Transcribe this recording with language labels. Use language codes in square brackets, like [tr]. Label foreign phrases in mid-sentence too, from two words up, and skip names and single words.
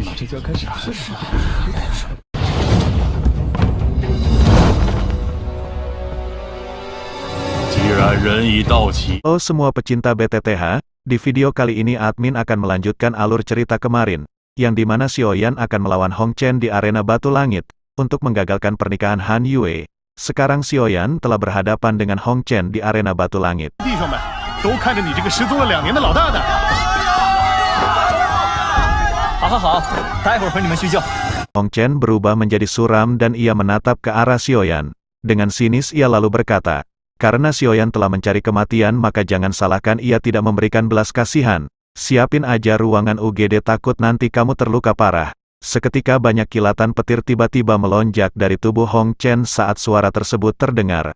[zh] 这可啥呀？既然人已到齐， [id] Halo semua pecinta BTTH, di video kali ini admin akan melanjutkan alur cerita kemarin, yang dimana Xiaoyan akan melawan Hong Chen di arena Batu Langit, untuk menggagalkan pernikahan Han Yue. Sekarang Xiaoyan telah berhadapan dengan Hong Chen di arena Batu Langit. [zh] 弟兄们，都看着你这个失踪了2年的老大呢。好，待会儿回你们叙旧。 [id] Hong Chen berubah menjadi suram dan ia menatap ke arah Xiaoyan. Dengan sinis ia lalu berkata, karena Xiaoyan telah mencari kematian maka jangan salahkan ia tidak memberikan belas kasihan. Siapin aja ruangan UGD takut nanti kamu terluka parah. Seketika banyak kilatan petir tiba-tiba melonjak dari tubuh Hong Chen saat suara tersebut terdengar.